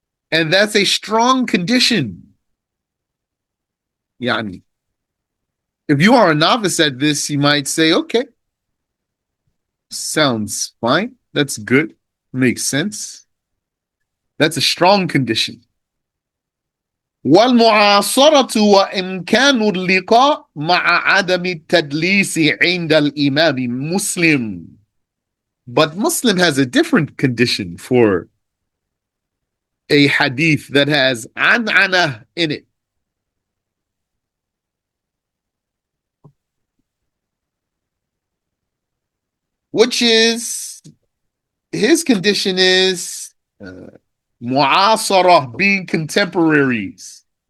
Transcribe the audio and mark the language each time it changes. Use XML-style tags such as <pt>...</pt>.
<en>And that's a strong condition. Yani, if you are a novice at this, you might say, okay, sounds fine. That's good. Makes sense. That's a strong condition.</en> <ar>والمعاصرة وإمكان اللقاء مع عدم التدليس عند الإمام مسلم.</ar> <en>But Muslim has a different condition for a hadith that has an'ana in it. Which is, his condition is mu'asarah, being contemporaries.</en>